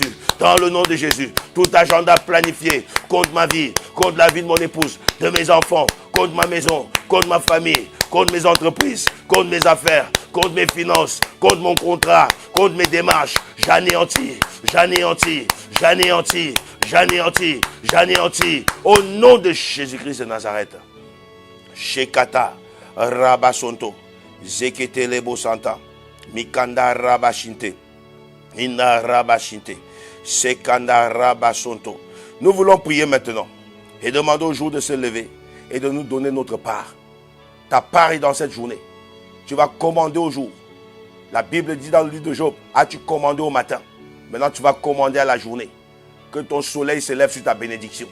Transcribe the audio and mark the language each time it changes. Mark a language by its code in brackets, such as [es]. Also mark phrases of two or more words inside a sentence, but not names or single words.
[fr] Dans le nom de Jésus, tout agenda planifié contre ma vie, contre la vie de mon épouse, de mes enfants, contre ma maison, contre ma famille, contre mes entreprises, contre mes affaires, contre mes finances, contre mon contrat, contre mes démarches. J'anéantis, j'anéantis, j'anéantis, j'anéantis, j'anéantis. Au nom de Jésus-Christ de Nazareth. Shekata, Rabasonto, Zeketelebo Santa, Mikanda Rabashinte, Inna Rabashinte, Sekanda Rabasonto. Nous voulons prier maintenant et demander au jour de se lever et de nous donner notre part. Ta part est dans cette journée. Tu vas commander au jour. La Bible dit dans le livre de Job, as-tu commandé au matin? Maintenant tu vas commander à la journée. Que ton soleil se lève sur ta bénédiction.